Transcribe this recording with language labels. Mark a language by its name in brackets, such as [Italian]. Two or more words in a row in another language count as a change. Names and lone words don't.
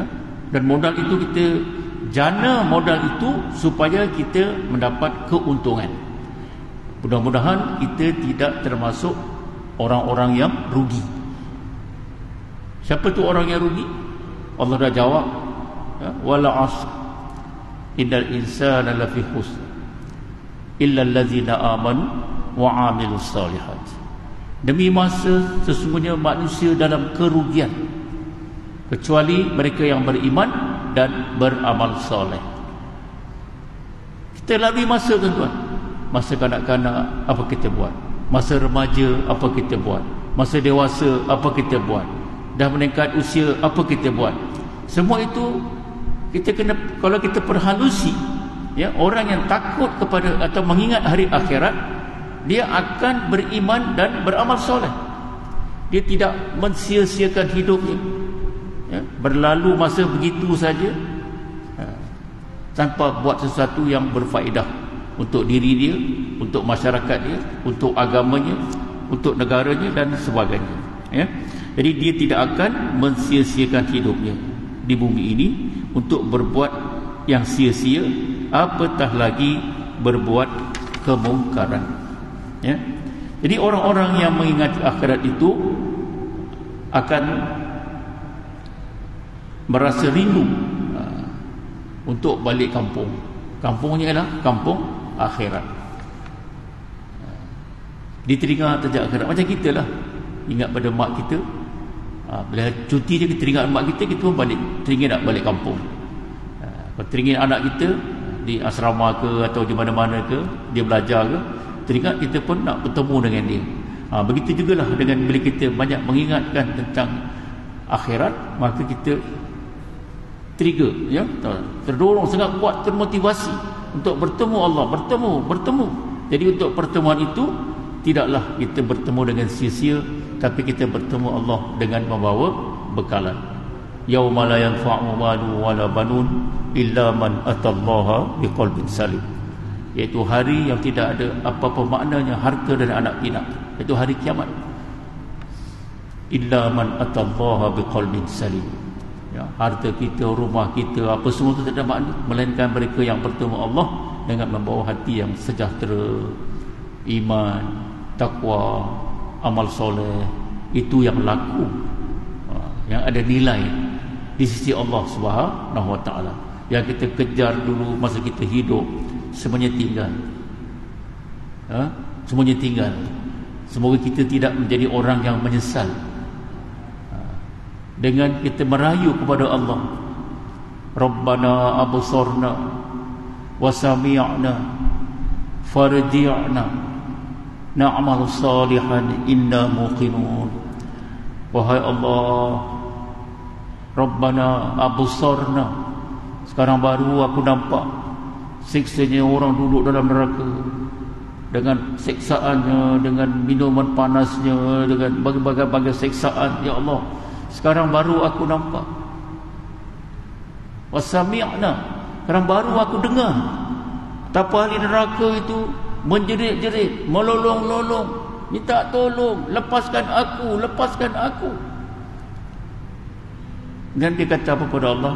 [Malay] Dan modal itu kita jana modal itu supaya kita mendapat keuntungan. Mudah-mudahan kita tidak termasuk orang-orang yang rugi. Siapa tu orang yang rugi? Allah dah jawab ya, [Arabic] والعصر إن الإنسان لفي خسر إلا الذين آمنوا وعملوا الصالحات. [Malay] Demi masa sesungguhnya manusia dalam kerugian kecuali mereka yang beriman dan beramal soleh. Kita lalui masa tuan-tuan, masa kanak-kanak apa kita buat, masa remaja apa kita buat, masa dewasa apa kita buat, dah meningkat usia apa kita buat. Semua itu kita kena, kalau kita perhalusi ya, orang yang takut kepada atau mengingat hari akhirat, dia akan beriman dan beramal soleh. Dia tidak mensia-siakan hidupnya ya, berlalu masa begitu saja tanpa buat sesuatu yang berfaedah untuk diri dia, untuk masyarakat dia, untuk agamanya, untuk negaranya dan sebagainya ya. Jadi dia tidak akan mensia-siakan hidupnya di bumi ini untuk berbuat yang sia-sia, apatah lagi berbuat kemungkaran ya. Jadi orang-orang yang mengingati akhirat itu akan merasa rindu untuk balik kampung. Kampungnya ialah kampung akhirat. Diteringat saja akhirat. Macam kita lah, ingat pada mak kita, bila cuti je kita teringat mak kita, kita pun balik, teringin nak balik kampung. Kalau teringin anak kita di asrama ke atau di mana-mana ke, dia belajar ke, teringat kita pun nak bertemu dengan dia. Begitu jugalah dengan bila kita banyak mengingatkan tentang akhirat, maka kita trigger ya, terdorong sangat kuat, termotivasi untuk bertemu Allah, bertemu. Jadi untuk pertemuan itu tidaklah kita bertemu dengan sia-sia, tapi kita bertemu Allah dengan membawa bekalan [Arabic] يوم لا ينفع مال ولا بنون إلا من أتى الله بقلب سليم, [Malay] iaitu hari yang tidak ada apa-apa maknanya harta dan anak pinak, iaitu hari kiamat. [Arabic] إلا من أتى الله بقلب سليم, ya, [Malay] harta kita, rumah kita, apa semua itu tidak ada makna, melainkan mereka yang bertemu Allah dengan membawa hati yang sejahtera, iman, takwa, amal soleh, itu yang laku, yang ada nilai di sisi Allah [Arabic] سبحانه وتعالى. [Malay] Yang kita kejar dulu masa kita hidup, semuanya tinggal. Semuanya tinggal. Semoga kita tidak menjadi orang yang menyesal dengan kita merayu kepada Allah. [Arabic] ربنا أبصرنا وسمعنا فارجعنا نعمل صالحا إنا موقنون. [Malay] Wahai Allah, [Arabic] ربنا أبصرنا, [Malay] sekarang baru aku nampak siksanya orang duduk dalam neraka, dengan siksaannya, dengan minuman panasnya, dengan berbagai-bagai siksaan. Ya Allah, sekarang baru aku nampak. Wasami'na, sekarang baru aku dengar betapa ahli neraka itu menjerit-jerit, melolong-lolong, minta tolong, lepaskan aku, lepaskan aku. Dan dia kata apa kepada Allah?